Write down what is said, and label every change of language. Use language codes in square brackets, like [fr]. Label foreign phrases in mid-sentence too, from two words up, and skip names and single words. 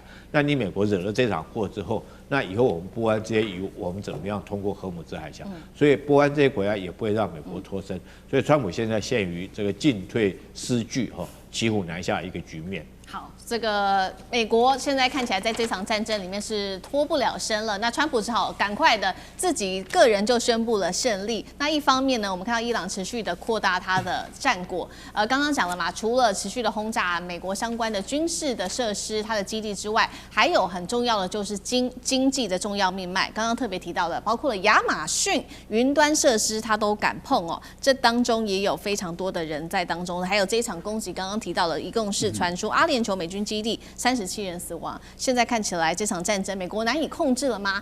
[zh] 那你美國惹了這場禍之後，那以後我們波灣這些油我們怎麼樣通過荷姆茲海峽？所以波灣這些國家也不會讓美國脫身。所以川普現在陷於這個進退失據騎虎難下一個局面。好，這個美國現在看起來在這場戰爭裡面是脫不了身了。那川普只好趕快的自己個人就宣布了勝利。那一方面呢，我們看到伊朗持續的擴大它的戰果。剛剛講了嘛，除了持續的轟炸美國相關的軍事的設施、它的基地之外，還有很重要的就是經濟的重要命脈。剛剛特別提到的，包括了亞馬遜雲端設施，它都敢碰這當中也有非常多的人在當中。還有這一場攻擊，剛剛提到了，一共是傳出阿聯酋美軍基地37人死亡。現在看起來這場戰爭美國難以控制了嗎？